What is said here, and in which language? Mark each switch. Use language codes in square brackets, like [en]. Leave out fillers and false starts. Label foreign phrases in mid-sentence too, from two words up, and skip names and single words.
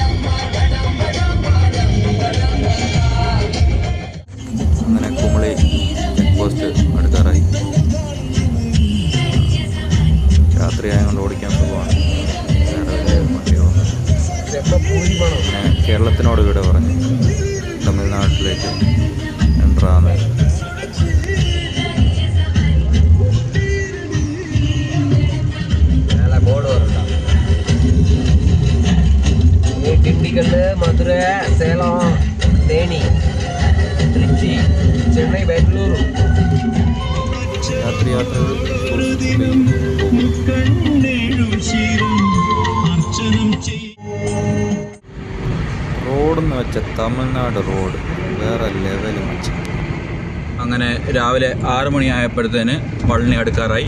[ml] അങ്ങനെ കുമിളി ചെക്ക് പോസ്റ്റ് അടുക്കാറായി. രാത്രിയായതുകൊണ്ട് ഓടിക്കാൻ സുഖമാണ്. കേരളത്തിനോട് ഇവിടെ പറഞ്ഞ് തമിഴ്നാട്ടിലേക്ക് എൻ്ററാന്ന്. திண்டுக்கல், மதுரை, சேலம், தேனி, திருச்சி, சென்னை, பெங்களூரு. യാത്രകൾ റോഡെന്ന് വെച്ച തമിഴ്നാട് റോഡ് വേറെ ലെവൽ വെച്ച്. അങ്ങനെ രാവിലെ 6 മണിയായപ്പോഴത്തേന് പളനി അടുക്കാറായി.